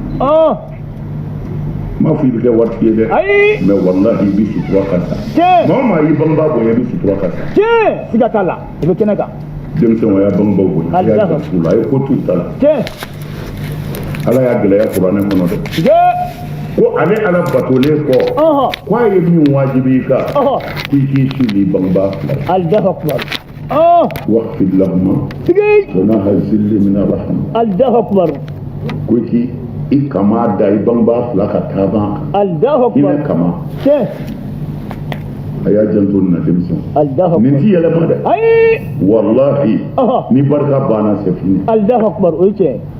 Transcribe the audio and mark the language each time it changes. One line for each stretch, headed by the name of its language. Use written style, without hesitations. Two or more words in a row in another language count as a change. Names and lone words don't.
Bambara: m'a fɔ i bɛ kɛ waritigi ye dɛ mais wallahi i bɛ sutura ka sa maa o maa y'i bangebaa bonya i bɛ sutura ka sa siga t'a la o bɛ kɛnɛ kan denmisɛnw a y'a bangebaaw bonya a y'a janto la a ye ko t'u ta la ala y'a gɛlɛya kuranɛ kɔnɔ dɛ ko ale ala batolen kɔ ko a ye min wajibi i kan ko i k'i suli bangebaa fila
Arabic: الله أكبر واغفر لهما جناح ذل من الرحمة الله أكبر
Bambara: ko i kama da i bangebaa fila ka taaba
Arabic: الله أكبر
Bambara: hinɛ kama a y'a janto nin na denmisɛnw
Arabic: الله أكبر
Bambara: nin ti yɛlɛma dɛ wallahi ni barika banna
French: c'est fini
Arabic: الله أكبر
Bambara: o ye tiɲɛ